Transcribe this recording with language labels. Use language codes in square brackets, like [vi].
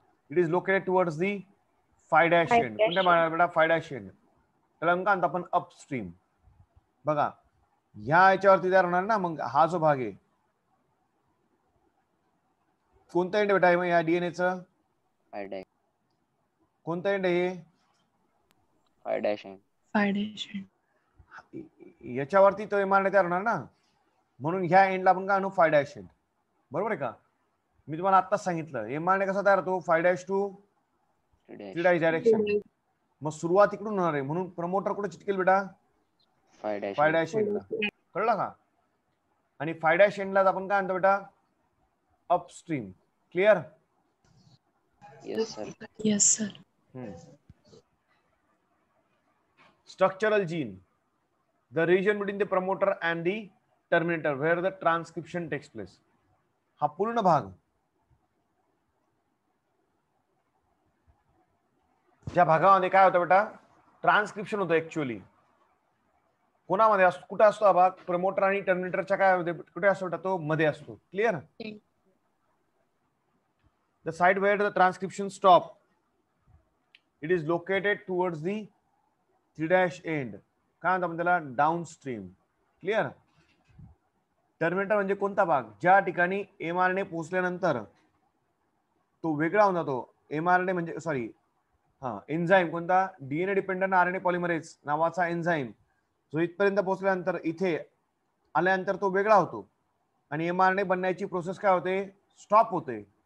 [en] It is located towards the 5' end. [mr] कोणत्या भागात बेटा? 5' एंड. त्याला म्हणतात आपण अपस्ट्रीम. बघा ह्या याच्यावरती तयार होणार ना. मग हा जो भाग आहे कोणता एंड बेटा आहे या डीएनएचं? कोणता एंड आहे? [en] 5' end. [mr] याच्यावरती तो एमआरएनए तयार होणार ना. म्हणून ह्या एंडला आपण काय आणू? 5' एंड. बरोबर आहे का? मी तुम्हाला आत्ताच सांगितलं एमआरएनए कसा तयार होतो? 5' टू 3' डायरेक्शन. मग सुरुवात इकडून होणार आहे. म्हणून प्रमोटर कुठे चिटकेल बेटा? 5' एंडला. कळलं का? आणि 5' एंडला आपण काय आणतो बेटा? [en] Upstream. Clear? Yes sir. Structural gene, the region between the promoter and the terminator where the transcription takes place. [mr] हा पूर्ण भाग ज्या भागामध्ये काय होतं बेटा? ट्रान्सक्रिप्शन होतं ऍक्च्युअली. कोणामध्ये असतो? कुठे असतो हा भाग? प्रमोटर आणि टर्मिनेटरच्या काय कुठे असतो बेटा? तो मध्ये असतो. Clear? [en] The side where the transcription stop, it is located towards the 3' end. [mr] काय म्हणतो आपण त्याला? Down stream. क्लिअर? टर्मिनेटर म्हणजे कोणता भाग? ज्या ठिकाणी एमआरएनए पोहोचल्यानंतर तो वेगळा होऊन जातो. एमआरएनए म्हणजे सॉरी एन्झाईम कोणता? डीएनए डिपेंडंट आरएनए पॉलिमरेज नावाचा एन्झाईम जो इथपर्यंत पोहोचल्यानंतर इथे आल्यानंतर तो वेगळा होतो आणि एमआरएनए बनण्याची प्रोसेस काय होते? स्टॉप होते.